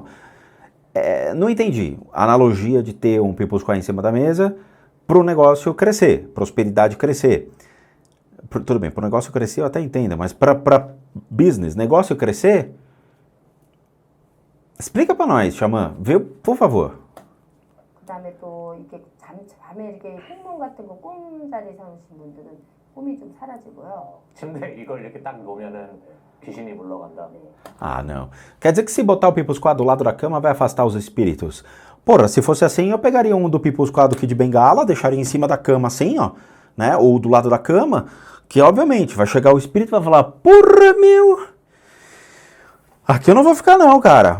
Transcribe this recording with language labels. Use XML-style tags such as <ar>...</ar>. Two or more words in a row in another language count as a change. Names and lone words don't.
<pt>Não entendi a analogia de ter um Pipusquá em cima da mesa para o negócio crescer, prosperidade crescer. Tudo bem, para o negócio crescer eu até entendo, mas para business, negócio crescer, explica para nós, xamã, vê, por favor.</pt> <ko>그다음에 또 이렇게 밤에 이렇게 꽁몽 같은 거 꿈자리 삼으신 분들은 꿈이 좀 사라지고요. 침대 이걸 이렇게 딱 놓으면은 귀신이 물러간다. 네.</ko> <pt>Ah, não. Quer dizer que se botar o Pipusquá do lado da cama vai afastar os espíritos. Porra, se fosse assim, eu pegaria um do Pipusquá do Kid Bengala, deixaria em cima da cama assim, ó, né? Ou do lado da cama, que obviamente vai chegar o espírito e vai falar, porra, meu, aqui eu não vou ficar não, cara.</pt>